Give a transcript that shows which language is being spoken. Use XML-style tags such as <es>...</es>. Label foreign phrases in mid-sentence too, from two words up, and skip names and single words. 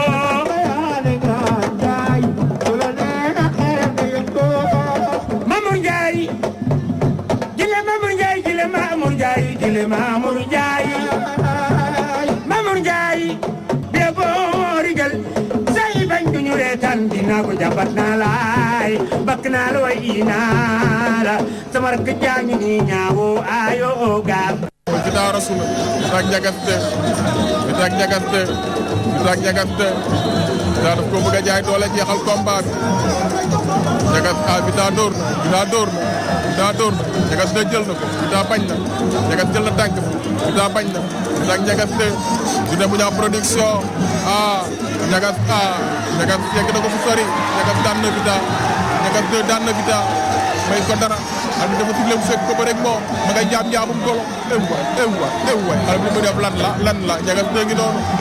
<wo>Mamour Ndiaye Mamour Ndiaye Mamour Ndiaye bee boo rigal say bañ duñu reetaan dinaa ko jàmbat naa laay bakk naa la way naa la sama rakk jaañu ni ñaawo ayo gaab Vita Rasul Vita Ndiagaste Vita Ndiagaste Vita Ndiagaste Vita daf ko bëgg a jaay doole jeexal combat bi Ndiagaste Vita dóor na Ndiagaste jël na ko Vita bañ na Ndiagaste jël na tànk bi Vita bañ na Vita Ndiagaste Vita bu ñaa production Ndiagaste yegg na ko fu sori Ndiagaste daan na Vita Ndiagaste daan na Vita may ko dara xale bi dafa tugle mu fekk ko ba rek moom ma ngay jaam-jaamum golo waay xale bi li mu def lan la Ndiagaste ngi noonu</wo>